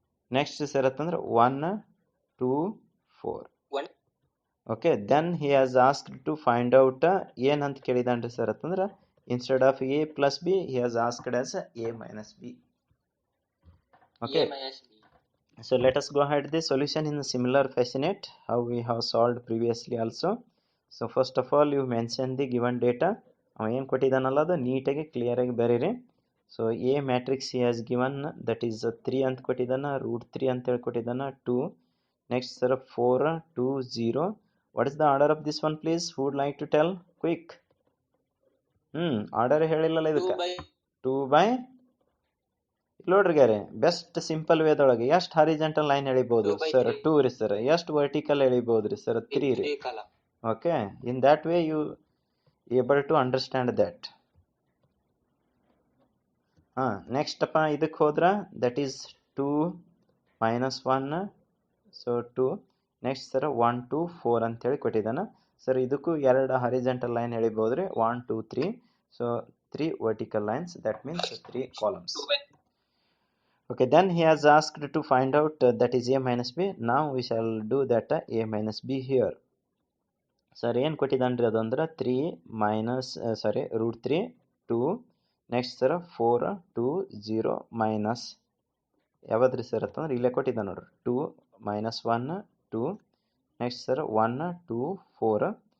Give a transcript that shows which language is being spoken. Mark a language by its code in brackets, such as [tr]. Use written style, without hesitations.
[kn] Next sir ಅಂತಂದ್ರೆ 1 2 4. [en] okay, then he has asked to find out [kn] ಏನಂತ ಕೇಳಿದಾನ್ರಿ sir ಅಂತಂದ್ರೆ [en] Instead of A plus B he has asked as A minus B. Okay, A minus B. so let us go ahead the solution in a similar fashion how we have solved previously also. So first of all you mention the given data. [kn] ಅವ ಏನು ಕೊಟ್ಟಿದ್ದಾನಲ್ಲ ಅದು ನೀಟಾಗಿ ಕ್ಲಿಯರಾಗಿ ಬರೀರಿ. [en] so A matrix he has given that is [kn] 3 ಅಂತ ಕೊಟ್ಟಿದ್ದಾನ, √3 ಅಂತ ಹೇಳಿ ಕೊಟ್ಟಿದ್ದಾನ, 2. [en] Next sir 4 2 0. What is the order of this one please? Would like to tell quick? Order [kn] ಹೇಳಿಲ್ಲಲ್ಲ ಇದಕ್ಕೆ. 2 by ನೋಡ್ರಿ ಗಾರೆ, ಬೆಸ್ಟ್ ಸಿಂಪಲ್ ವೇದೊಳಗೆ ಎಷ್ಟು ಹಾರಿಜೆಂಟಲ್ ಲೈನ್ ಎಳಿಬಹುದು ಸರ್? 2 ರೀ ಸರ್. ಎಷ್ಟು vertical ಎಳಿಬಹುದು ರೀ ಸರ್? 3 ರೀ. [en] Okay, in that way you able to understand that. [kn] Next ಅಪ್ಪ ಇದಕ್ಕೆ ಹೋದ್ರ that is 2 minus 1. So 2. Next sir 1 2 4 ಅಂತೇಳಿ ಕೊಟ್ಟಿದ್ದಾನ ಸರ್. ಇದಕ್ಕೂ 2 ಹಾರಿಜೆಂಟಲ್ ಲೈನ್ ಎಳಿಬಹುದು ರೀ, 1 2 3. So 3 vertical lines, that means 3 columns. [en] Okay, then he has asked to find out that is a minus b. Now we shall do that a minus b here. [kn] Sir ಏನು ಕೊಟ್ಟಿದ್ದಾನ್ರಿ ಅದು ಅಂದ್ರೆ 3 minus root 3 2 next sir 4 2 0 minus ಯಾವ್ದ್ರಿ sir ಅಂತಂದ್ರೆ ಇಲ್ಲೇ ಕೊಟ್ಟಿದ್ದಾನೆ ನೋಡ್ರಿ 2 minus 1 2 next sir 1 2 4.